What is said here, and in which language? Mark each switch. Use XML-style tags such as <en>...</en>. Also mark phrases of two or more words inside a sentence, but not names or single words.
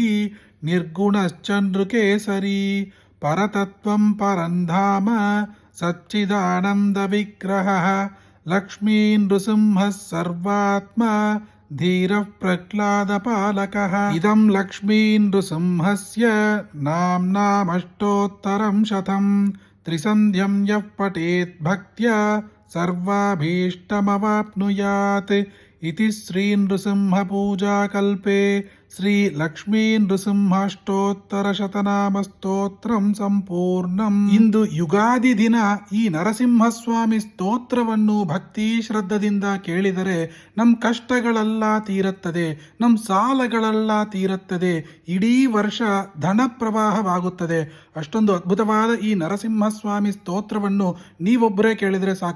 <sa>ನಿರ್ಗುಣಶ್ಚ ನೃಕೇಸರಿ ಪರತತ್ವಂ ಪರಂಧಾಮ ಸಚ್ಚಿದಾನಂದವಿಗ್ರಹಃ ಲಕ್ಷ್ಮೀ ನೃಸಿಂಹಃ ಸರ್ವಾತ್ಮ ಧೀರಃ ಪ್ರಹ್ಲಾದಪಾಲಕಃ ಇದಂ ಲಕ್ಷ್ಮೀ ನೃಸಿಂಹಸ್ಯ ನಾಮ್ನಾಮಷ್ಟೋತ್ತರಂ ಶತಂ ತ್ರಿಸಂಧ್ಯಂ ಯಃ ಪಠೇತ್ ಭಕ್ತ್ಯಾ ಸರ್ವಾಭೀಷ್ಟಮವಾಪ್ನುಯಾತ್ ಇತಿ ಶ್ರೀ ನೃಸಿಂಹ ಪೂಜಾಕಲ್ಪೆ ಶ್ರೀ ಲಕ್ಷ್ಮೀ ನೃಸಿಂಹಾಷ್ಟೋತ್ತರ ಶತನಾಮ ಸ್ತೋತ್ರಂ ಸಂಪೂರ್ಣಂ.</sa> <kn>ಇಂದು ಯುಗಾದಿ ದಿನ ಈ ನರಸಿಂಹಸ್ವಾಮಿ ಸ್ತೋತ್ರವನ್ನು ಭಕ್ತಿ ಶ್ರದ್ಧದಿಂದ ಕೇಳಿದರೆ ನಮ್ಮ ಕಷ್ಟಗಳೆಲ್ಲ ತೀರುತ್ತದೆ, ನಮ್ಮ ಸಾಲಗಳೆಲ್ಲ ತೀರುತ್ತದೆ, ಇಡೀ ವರ್ಷ ಧನ ಪ್ರವಾಹವಾಗುತ್ತದೆ. ಅಷ್ಟೊಂದು ಅದ್ಭುತವಾದ ಈ ನರಸಿಂಹಸ್ವಾಮಿ ಸ್ತೋತ್ರವನ್ನು ನೀವೊಬ್ಬರೇ ಕೇಳಿದರೆ ಸಾಕ.</kn>